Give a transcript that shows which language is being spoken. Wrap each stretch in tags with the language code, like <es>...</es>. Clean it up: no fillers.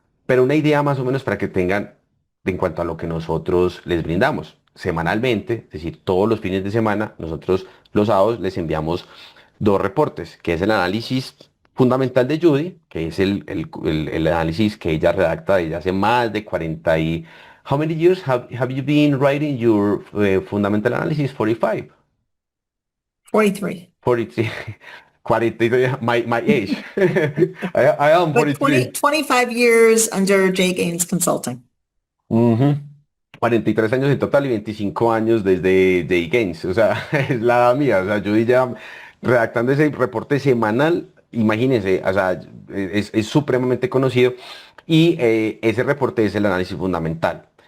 <es>pero una idea más o menos para que tengan en cuanto a lo que nosotros les brindamos semanalmente, es decir, todos los fines de semana, nosotros los sábados les enviamos dos reportes, que es el análisis fundamental de Judy, que es el análisis que ella redacta desde hace más de 40 y...</es> <en>How many years have you been writing your fundamental analysis? 45. 43. 43. 43, my age. I am But 43. 25 years under Jay Gaines Consulting. Ujú.</en> <es>43 años en total y 25 años desde de Gaines, o sea, es la edad mía, o sea, yo ya redactando ese reporte semanal, imagínense, o sea, es supremamente conocido y ese reporte es el análisis fundamental.</es>